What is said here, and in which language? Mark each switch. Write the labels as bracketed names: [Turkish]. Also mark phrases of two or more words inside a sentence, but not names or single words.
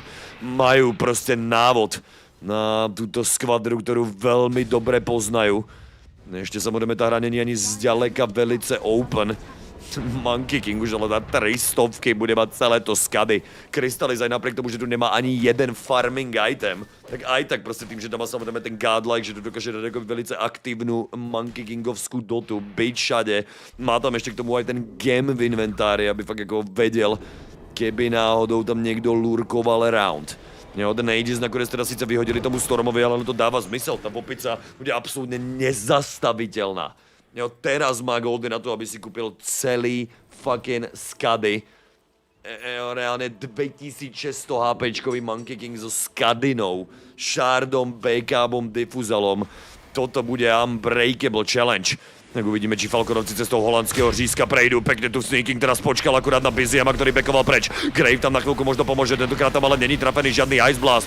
[Slovak] Majú proste návod na túto skvadru, ktorú veľmi dobre poznajú. Ešte samozrejme tá hra není ani zďaleka velice open. Monkey King už ale na 300 bude mať celé to skady. Crystallis aj napriek tomu, že tu nemá ani jeden [English] farming item, [Czech] tak aj tak prostě tým, že tam má samozřejmě ten godlike, že tu dokáže dát jako velice aktivní Monkey Kingovskou dotu, byť všade. [Slovak] Má tam ještě k tomu aj ten gem v inventári, aby fakt jako vedel, keby náhodou tam někdo lurkoval around. [Czech] Jo, ten Aegis nakonec teda sice vyhodili tomu Stormovi, ale to dává zmysel, ta popica bude absolutně nezastavitelná. [Slovak] Jo, teraz má goldy na to, aby si kupil celý fucking skady. Jo, reálne 2600 HPčkový Monkey King so skadinou, shardom, backupom, difuzalom. Toto bude [English] unbreakable challenge. [Slovak] Tak uvidíme, či Falconovci cestou holandského řízka prejdú. Pekne tu Sneaking teraz počkal akurát na Biziema, ktorý backoval preč. Grave tam na chvíľku možno pomôže, tentokrát tam ale není trafený žiadny Ice Blast.